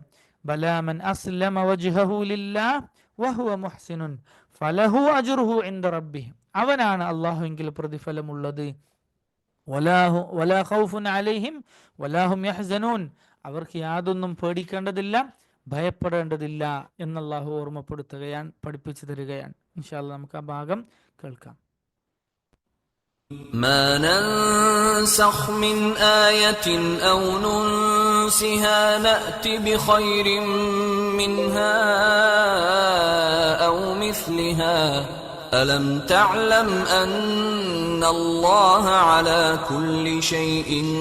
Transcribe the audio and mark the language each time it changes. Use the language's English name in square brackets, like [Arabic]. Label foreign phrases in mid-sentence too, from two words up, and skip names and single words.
[Arabic] بلى من أسلم وجهه لله وهو محسن فله أجره عند ربه, [Malayalam] അവനാണ് അല്ലാഹുവിൽ പ്രതിഫലമുള്ളത്. [Arabic] ولا خوف عليهم ولا هم يحزنون, [Malayalam] അവർക്ക് യാതൊന്നും പേടിക്കേണ്ടതില്ല, ഭയപ്പെടേണ്ടതില്ല എന്ന് അല്ലാഹു ഓർമ്മപ്പെടുത്തുകയാണ്, പഠിപ്പിച്ചു തരികയാണ്. [Arabic] إن شاء الله [Malayalam] നമുക്ക് ആ ഭാഗം കേൾക്കാം. [Arabic] ما ننسخ من آية أو ننسها نأت بخير منها أو مثلها ألم تعلم أن الله على كل شيء